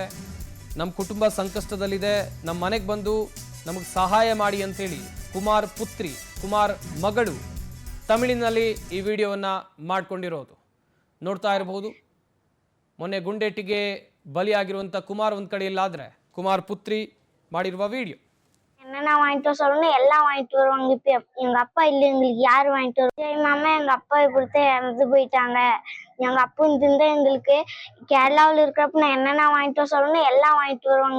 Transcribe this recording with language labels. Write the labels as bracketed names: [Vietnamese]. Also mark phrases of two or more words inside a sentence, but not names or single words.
[Kannada] ನಮ್ಮ ಕುಟುಂಬ ಸಂಕಷ್ಟದಲ್ಲಿದೆ, ನಮ್ಮ ಮನೆಗೆ ಬಂದು ನಮಗೆ ಸಹಾಯ ಮಾಡಿ ಅಂತೇಳಿ ಕುಮಾರ್ ಪುತ್ರಿ, ಕುಮಾರ್ ಮಗಳು ತಮಿಳಿನಲ್ಲಿ ಈ ವಿಡಿಯೋವನ್ನು ಮಾಡಿಕೊಂಡಿರೋದು ನೋಡ್ತಾ ಇರಬಹುದು. ಮೊನ್ನೆ ಗುಂಡೇಟಿಗೆ ಬಲಿಯಾಗಿರುವಂಥ ಕುಮಾರ್ ಒಂದು ಕಡೆಯಲ್ಲಾದರೆ ಕುಮಾರ್ ಪುತ್ರಿ ಮಾಡಿರುವ ವಿಡಿಯೋ. [Tamil] என்னென்ன வாங்கிட்டு வர சொல்லணும் எல்லாம் வாங்கிட்டு வருவாங்க. இப்ப எங்க அப்பா இல்லை, எங்களுக்கு யாரு வாங்கிட்டு வரும்? சரி மாமா, எங்க அப்பா இப்படித்தான் இறந்து போயிட்டாங்க. எங்க அப்பா இருந்தா எங்களுக்கு கேரளாவில் இருக்கிறப்ப நான் என்னென்ன வாங்கிட்டு வர சொல்லணும் எல்லாம் வாங்கிட்டு வருவாங்க.